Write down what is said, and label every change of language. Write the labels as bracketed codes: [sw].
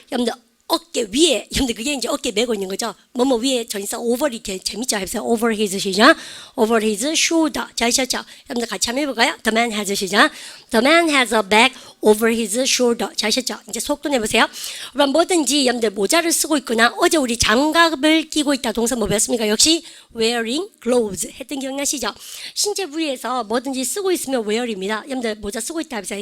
[ko] 여러분들 어깨 위에 여러분들 그게 이제 어깨 메고 있는 거죠. 뭐뭐 위에 전사 over 이렇게 재밌죠? [en] 해보세요. over his [ko] 시작. [en] over his shoulder. [ko] 잘하셨죠? 여러분들 같이 한번 해볼까요? [en] The man has [ko] 시작. [en] The man has a bag over his shoulder. [ko] 잘하셨죠? 이제 속도 내보세요. 그럼 뭐든지 여러분들 모자를 쓰고 있거나 어제 우리 장갑을 끼고 있다 동사 뭐 배웠습니까? 역시 [en] wearing gloves [ko] 했던 기억나시죠? 신체 부위에서 뭐든지 쓰고 있으면 wear입니다. 여러분들 모자 쓰고 있다 해보세요.